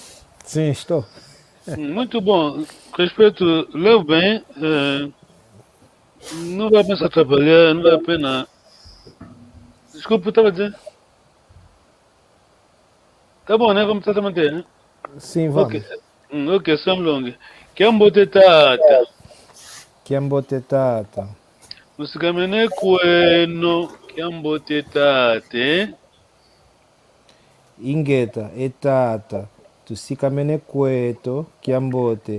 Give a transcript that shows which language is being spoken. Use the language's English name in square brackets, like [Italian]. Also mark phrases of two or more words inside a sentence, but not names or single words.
[Portuguese] Sim, estou. Muito bom. Respeito, leu bem. Não vai pensar atrapalhar, não vale a pena. Desculpa, estava a dizer. Tá bom, né? Vamos tentar manter, né? Sim, vamos. [Kongo] Ok, Sam Long. Kiambote tata. Kiambote etata. Musikamene kweno. Kiambote tate. Ingeta etata. Tusikamene kweto Kiambote.